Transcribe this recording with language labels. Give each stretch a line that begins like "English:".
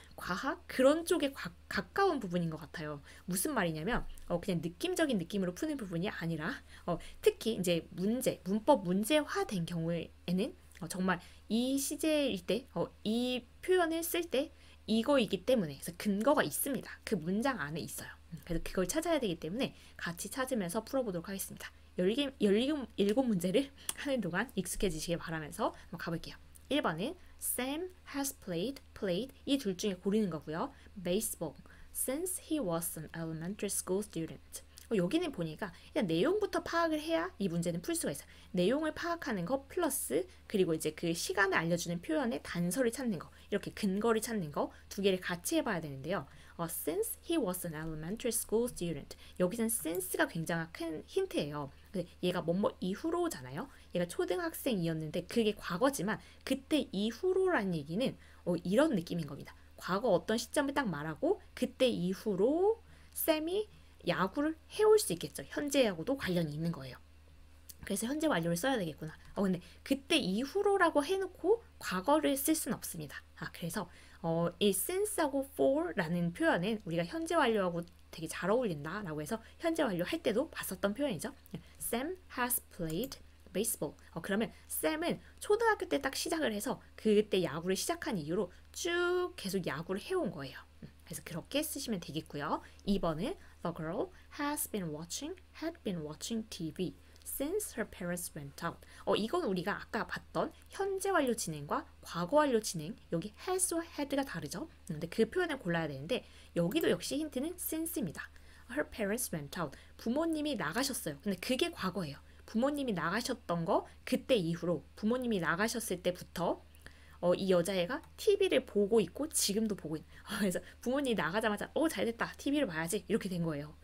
Korean: 과학 그런 쪽에 가까운 부분인 것 같아요. 무슨 말이냐면 그냥 느낌적인 느낌으로 푸는 부분이 아니라 특히 이제 문법 문제화된 경우에는 정말 이 시제일 때, 이 표현을 쓸 때 이거이기 때문에 그래서 근거가 있습니다. 그 문장 안에 있어요. 그래서 그걸 찾아야 되기 때문에 같이 찾으면서 풀어보도록 하겠습니다. 17문제를 하는 동안 익숙해지시길 바라면서 한번 가볼게요. 1번은
English: Sam has played
Korean: 이 둘 중에 고르는 거고요.
English: baseball since he was an elementary school student.
Korean: 여기는 보니까 일단 내용부터 파악을 해야 이 문제는 풀 수가 있어요. 내용을 파악하는 거 플러스 그리고 이제 그 시간을 알려주는 표현의 단서를 찾는 거 이렇게 근거를 찾는 거 두 개를 같이 해봐야 되는데요.
English: Since he was an elementary school student
Korean: 여기서는 since가 굉장히 큰 힌트예요. 얘가 뭐뭐 이후로잖아요. 얘가 초등학생이었는데 그게 과거지만 그때 이후로라는 얘기는 이런 느낌인 겁니다. 과거 어떤 시점을 딱 말하고 그때 이후로 쌤이 야구를 해올 수 있겠죠. 현재 야구도 관련이 있는 거예요. 그래서 현재 완료를 써야 되겠구나. 근데 그때 이후로라고 해놓고 과거를 쓸 수는 없습니다. 그래서 이 since하고 for라는 표현은 우리가 현재 완료하고 되게 잘 어울린다라고 해서 현재 완료 할 때도 봤었던 표현이죠.
English: Sam has played baseball.
Korean: 그러면 Sam은 초등학교 때 딱 시작을 해서 그때 야구를 시작한 이후로 쭉 계속 야구를 해온 거예요. 그래서 그렇게 쓰시면 되겠고요. 2번은
English: The girl had been watching TV since her parents went out.
Korean: 이건 우리가 아까 봤던 현재 완료 진행과 과거 완료 진행 여기 has와 had가 다르죠. 근데 그 표현을 골라야 되는데 여기도 역시 힌트는 since입니다.
English: Her parents went out.
Korean: 부모님이 나가셨어요. 근데 그게 과거예요. 부모님이 나가셨던 거 그때 이후로 부모님이 나가셨을 때부터 이 여자애가 TV를 보고 있고 지금도 보고 있는 그래서 부모님이 나가자마자 잘됐다 TV를 봐야지 이렇게 된 거예요.